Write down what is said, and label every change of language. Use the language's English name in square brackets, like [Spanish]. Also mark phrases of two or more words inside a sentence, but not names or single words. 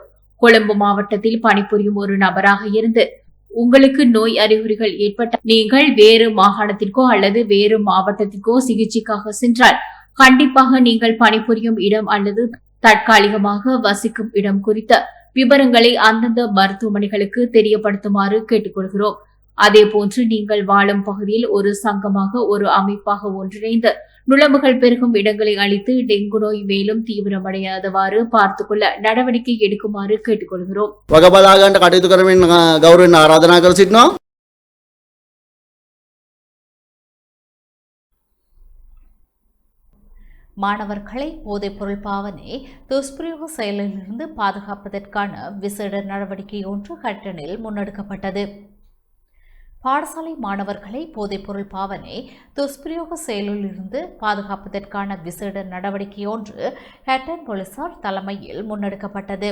[Tamil] கொழும்பு மாவட்டத்தில் பணிபுரியும் ஒரு நபராக இருந்து உங்களுக்கு நோய் அறிகுறிகள் ஏற்பட்ட நீங்கள் வேறு மாகாணத்திற்கோ அல்லது வேறு மாவட்டத்திற்கோ சிகிச்சைக்காக சென்றால் கண்டிப்பாக நீங்கள் பணிபுரியும் இடம் அல்லது தற்காலிகமாக வசிக்கும் இடம் குறித்த விவரங்களை அந்தந்த மருத்துவமனைகளுக்கு தெரியப்படுத்துமாறு கேட்டுக்கொள்கிறோம். அதேபோன்று நீங்கள் வாழும் பகுதியில் ஒரு சங்கமாக ஒரு அமைப்பாக ஒன்றிணைந்து நுளம்புகள் பெருகும் இடங்களை அழித்து டெங்கு நோய் மேலும் தீவிரமடையாதவாறு பார்த்துக்கொள்ள நடவடிக்கை எடுக்குமாறு கேட்டுக்கொள்கிறோம். [Sinhala] වගබලාගන්නට කටයුතු කරමින් ගෞරවයෙන් ආරාධනා කර සිටිනවා. [Tamil] மாணவர்களை போதைப்பொருள் பாவனை துஷ்பிரயோக செயலிலிருந்து பாதுகாப்பதற்கான விசேட நடவடிக்கை ஒன்று ஹட்டனில் முன்னெடுக்கப்பட்டது. பாடசாலை மாணவர்களை போதைப்பொருள் பாவனை துஷ்பிரயோக செயலிலிருந்து பாதுகாப்பதற்கான விசேட நடவடிக்கை ஒன்று ஹட்டன் போலீசார் தலைமையில் முன்னெடுக்கப்பட்டது.